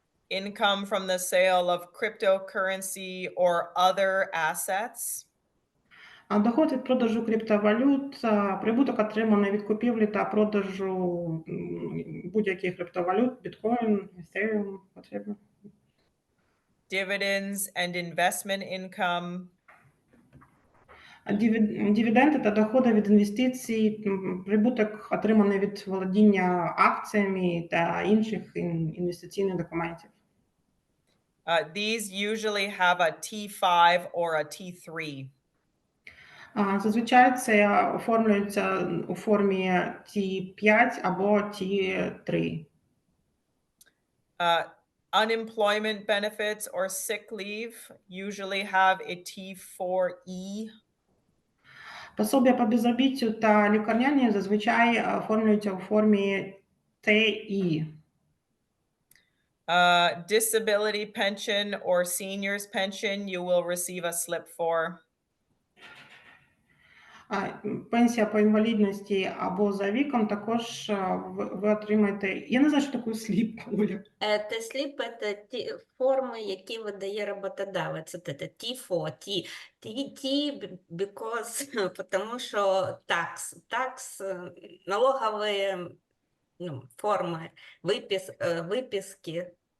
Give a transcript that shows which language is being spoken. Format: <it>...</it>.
<en>income from the sale of cryptocurrency or other assets.</en> <uk>доход від продажу криптовалют, прибуток отриманий від купівлі та продажу будь-яких криптовалют, біткоін, ефіріум, потрібно.</uk> <en>Dividends and investment income.</en> <uk>Дивіденди та доходи від інвестицій, прибуток отриманий від володіння акціями та інших інвестиційних документів.</uk> <en>These usually have a T5 or a T3.</en> <uk>Зазвичай це оформлюється у формі T5 або T3.</uk> <en>Unemployment benefits or sick leave usually have a T4E.</en> <uk>Пособія по безробіттю та лікарняні зазвичай оформлюються у формі TE.</uk> <en>Disability pension or seniors pension you will receive a slip for.</en> <uk>Пенсія по інвалідності або за віком також ви отримаєте. Я не знаю, що таке сліп, Оля. Сліп – це ті форми, які видає роботодавець. Це T4, T, because, тому що такс, налогові форми, виписки.</uk>